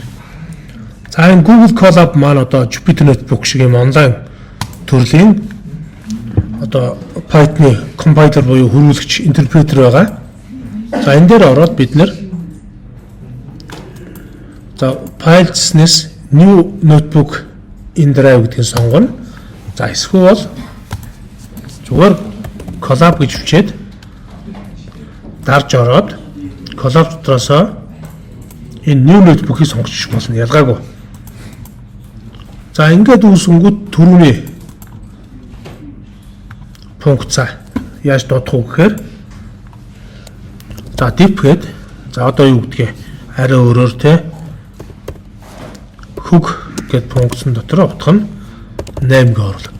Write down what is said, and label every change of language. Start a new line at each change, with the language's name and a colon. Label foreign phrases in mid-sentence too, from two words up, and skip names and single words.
Mongolian: За энэ Google Colab маань одоо Jupyter Notebook шиг юм онлайн төрлийн одоо Python-ы компайлер буюу хөрвүүлэгч интерпретер байгаа. За энэ дээр ороод бид нэр за files-нээс
English: new notebook in drive
Mongolian: гэдгийг сонгоно. За эсвэл зүгээр Colab гэж бичээд дарж ороод Colab дотроос энэ
English: new notebook-
Mongolian: ийг сонгочих болно. Ялгаагүй. За ингээд үүсгэнгүүт түрүүний функцаа яаж дуудах вэ гэхээр за diff гээд за одоо юу гэдгийг арай өөрөөр те хөг гэд функцэн дотор утга нь 8 гээ оруулдаг.